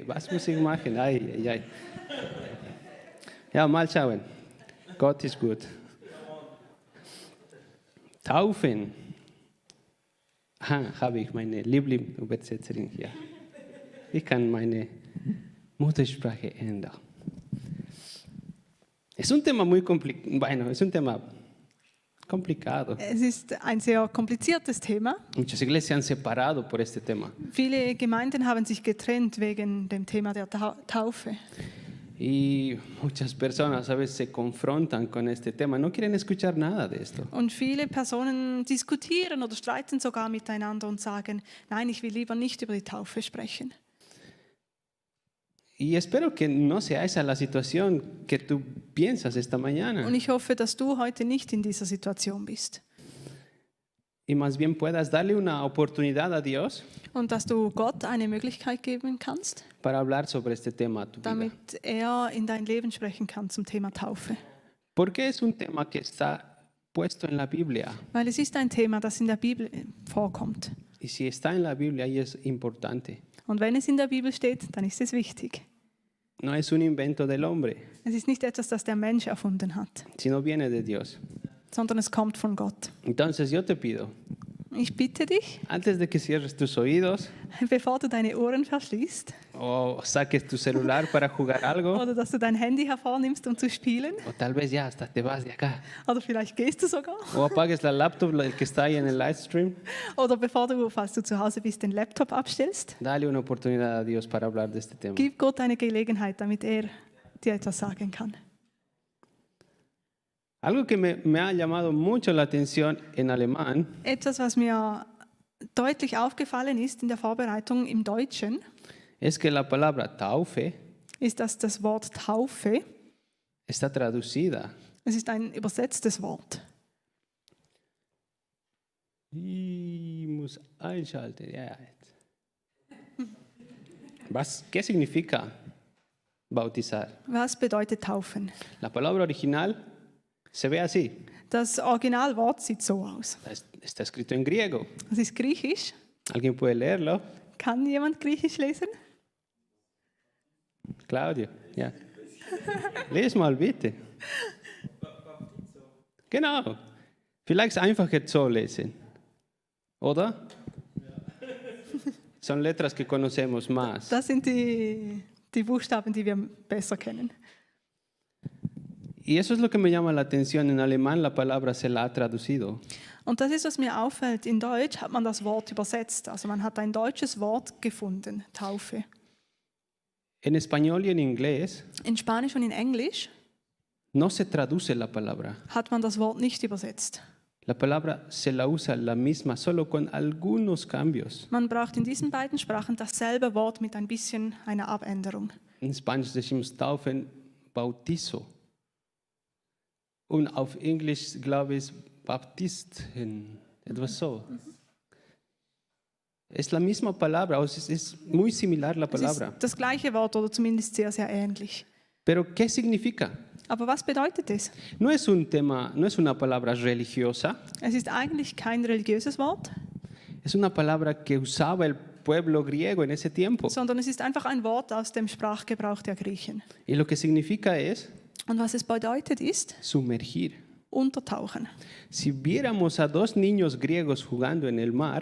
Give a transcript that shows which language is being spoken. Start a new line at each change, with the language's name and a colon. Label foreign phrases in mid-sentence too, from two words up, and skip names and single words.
German: Was muss ich machen? Ja, mal schauen. Gott ist gut. Taufen. Habe ich meine Lieblingsübersetzerin hier. Ich kann meine Muttersprache ändern.
Spanish: Es un tema muy complicado. Es un tema complicado.
German: Es ist ein sehr kompliziertes Thema.
Spanish: Muchas iglesias se han separado por este tema.
German: Viele Gemeinden haben sich getrennt wegen dem Thema der Taufe.
Spanish: Y muchas personas a veces se confrontan con este tema, no quieren escuchar nada de esto.
German: Und viele Personen diskutieren oder streiten sogar miteinander und sagen, nein, ich will lieber nicht über die Taufe sprechen.
Spanish: Y espero que no sea esa la situación que tú piensas esta mañana.
German: Und ich hoffe, dass du heute nicht in dieser Situation bist.
Spanish: Y más bien puedas darle una oportunidad a Dios
German: Und dass du Gott eine Möglichkeit geben kannst,
Spanish: para hablar sobre este tema a tu vida.
German: damit er in dein Leben sprechen kann zum Thema Taufe.
Spanish: Porque es un tema que está puesto en la Biblia.
German: Weil es ist ein Thema, das in der Bibel vorkommt.
Spanish: Y si está en la Biblia, ahí es importante.
German: Und wenn es in der Bibel steht, dann ist es wichtig.
Spanish: No es un invento del hombre,
German: Es ist nicht etwas, das der Mensch erfunden hat,
Spanish: sino viene de Dios.
German: sondern es kommt von Gott.
Spanish: Entonces yo te pido,
German: Ich bitte dich,
Spanish: antes de que cierres tus oídos
German: bevor du deine Ohren verschließt
Spanish: o saques tu celular para jugar algo,
German: oder dass du dein Handy hervornimmst, um zu spielen,
Spanish: o tal vez ya hasta te vas de acá,
German: oder vielleicht gehst du sogar,
Spanish: o apagues la laptop el que está ahí en el livestream,
German: oder bevor du, falls du zu Hause bist, den Laptop abstellst,
Spanish: dale una oportunidad a Dios para hablar de este tema.
German: gib Gott eine Gelegenheit, damit er dir etwas sagen kann.
Spanish: Algo que me ha llamado mucho la atención en alemán
German: Etwas, was mir deutlich aufgefallen ist in der Vorbereitung im Deutschen,
Spanish: es que la palabra Taufe
German: ist, dass das Wort Taufe,
Spanish: está traducida.
German: es ist ein übersetztes Wort. Ich muss einschalten. Ja.
Spanish: ¿Qué significa bautizar?
German: Was bedeutet Taufen?
Spanish: La palabra original se ve así.
German: Das Originalwort sieht so aus.
Spanish: Está escrito en griego.
German: Es ist griechisch.
Spanish: ¿Alguien puede leerlo?
German: Kann jemand Griechisch lesen? Claudio, ja. Lies mal bitte. Genau. Vielleicht einfacher so lesen. ¿Oder?
Spanish: Son letras que conocemos más.
German: Das sind die Buchstaben, die wir besser kennen.
Spanish: Y eso es lo que me llama la atención. En alemán la palabra se la ha traducido.
German: Und das ist, was mir auffällt. In Deutsch hat man das Wort übersetzt. Also man hat ein deutsches Wort gefunden, Taufe.
Spanish: En español y en inglés
German: In Spanisch und in Englisch
Spanish: no se traduce la palabra.
German: hat man das Wort nicht übersetzt.
Spanish: La palabra se la usa la misma, solo con algunos cambios.
German: Man braucht in diesen beiden Sprachen dasselbe Wort mit ein bisschen einer Abänderung.
Spanish: En Spanisch decimos taufen, bautizo.
German: Und auf Englisch, glaube ich, Baptisten, etwas so.
Spanish: Es la misma palabra, es muy similar la
German: Es
Spanish: palabra.
German: ist das gleiche Wort oder zumindest sehr, sehr ähnlich.
Spanish: Pero ¿qué significa?
German: Aber was bedeutet es?
Spanish: No es un tema, no es una palabra religiosa,
German: Es ist eigentlich kein religiöses Wort,
Spanish: es una palabra que usaba el pueblo griego en ese tiempo.
German: sondern es ist einfach ein Wort aus dem Sprachgebrauch der Griechen.
Spanish: Y lo que significa es
German: Und was es bedeutet ist,
Spanish: sumergir.
German: untertauchen.
Spanish: Si viéramos a 2 niños griegos jugando en el mar,